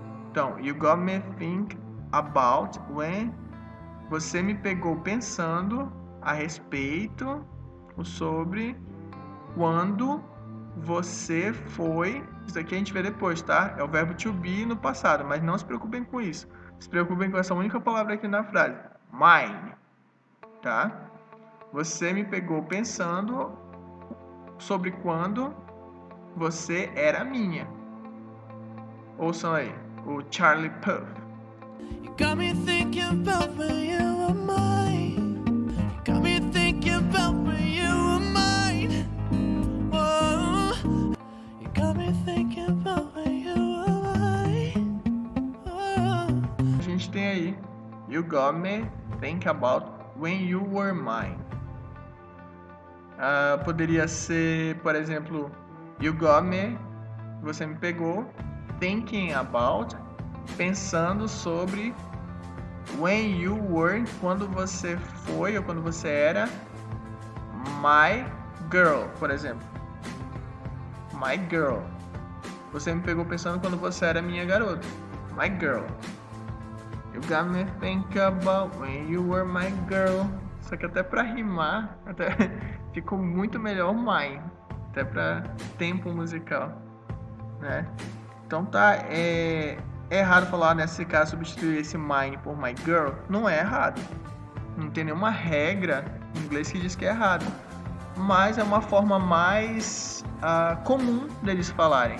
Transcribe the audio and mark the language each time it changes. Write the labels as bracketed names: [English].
[Portuguese] Então, [English] you got me think about when. [Portuguese] Você me pegou pensando a respeito, sobre quando você foi... Isso aqui a gente vê depois, tá? É o verbo to be no passado, mas não se preocupem com isso. Se preocupem com essa única palavra aqui na frase. Mine, tá? Você me pegou pensando sobre quando você era minha. Ouçam aí, o Charlie Puth. [English] You got me thinking about when you were mine. You got me thinking about when you were mine. Oh, you got me thinking about when you were mine. Oh. [Portuguese] A gente tem aí, [English] you got me thinking about when you were mine. [Portuguese] Poderia ser, por exemplo, [English] you got me, [Portuguese] você me pegou, [English] thinking about, [Portuguese] pensando sobre, [English] when you were, [Portuguese] quando você foi ou quando você era, [English] my girl, [Portuguese] por exemplo. [English] My girl. [Portuguese] Você me pegou pensando quando você era minha garota. [English] My girl. You got me thinking about when you were my girl. [Portuguese] Só que até pra rimar, até ficou muito melhor my. Até pra tempo musical, né? Então tá, é errado falar nesse caso substituir esse mine por [English] my girl? [Portuguese] Não é errado. Não tem nenhuma regra em inglês que diz que é errado. Mas é uma forma mais comum deles falarem.